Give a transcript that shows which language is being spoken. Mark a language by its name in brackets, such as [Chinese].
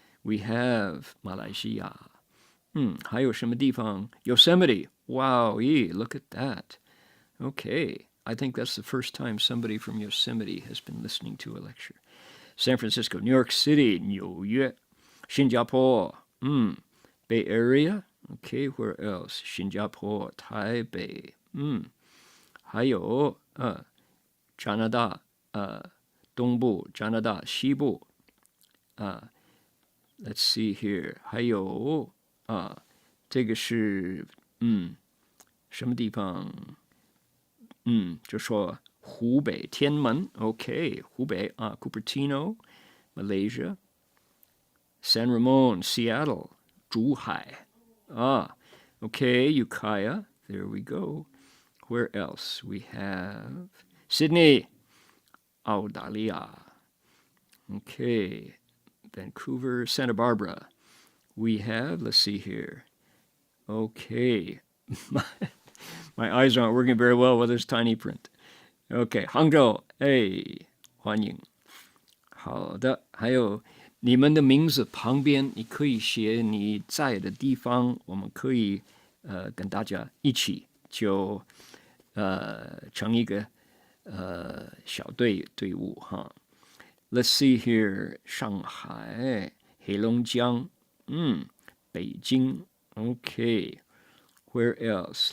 [English] We have Malaysia. [Chinese] 还有什么地方? [English] Yosemite. Wow, look at that. Okay, I think that's the first time somebody from Yosemite has been listening to a lecture. San Francisco, New York City, 纽约, 新加坡, Bay Area. Okay, where else? [Chinese] 新加坡, 台北, 还有加拿大东部，加拿大西部 [English] let's see here， [Chinese] 还有这个是什么地方？ [English] 就说湖北天门 ，OK， 湖北Cupertino, Malaysia, San Ramon, Seattle, 珠海OK, Ukiah, there we go. Where else? We have Sydney, 澳大利亚 OK, Vancouver, Santa Barbara. We have, let's see here. Okay. My eyes aren't working very well with this tiny print. [Chinese] Okay, 杭州 欢迎。好的，还有你们的名字旁边你可以写你在的地方，我们可以跟大家一起就成一个小队伍哈。 [English] Let's see here， 上海、黑龙江，北京 ，OK。Where else?